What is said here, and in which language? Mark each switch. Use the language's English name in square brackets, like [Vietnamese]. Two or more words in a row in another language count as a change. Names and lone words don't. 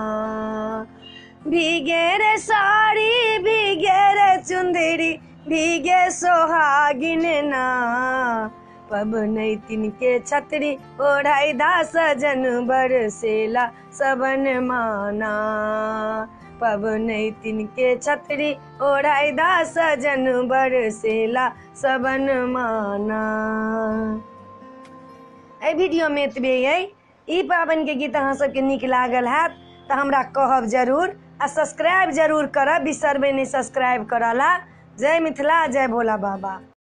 [Maithili] भीगे रे साड़ी भीगे रे चुंदरी भीगे सोहागिन ना, पबनैतिन के छतरी ओढ़ाई दा सजन बरसेला सबन माना। पबनैतिन के छतरी ओढ़ाई दा सजन बरसेला सबन माना। एहि वीडियो में एतबे अइ। ई पाबनि के गीत अहाँ सबके नीक लागल हैत तऽ हमरा कहब जरूर आ सब्सक्राइब जरूर करब, बिसरबै नहि सब्सक्राइब करला। जय मिथिला जय भोला बाबा।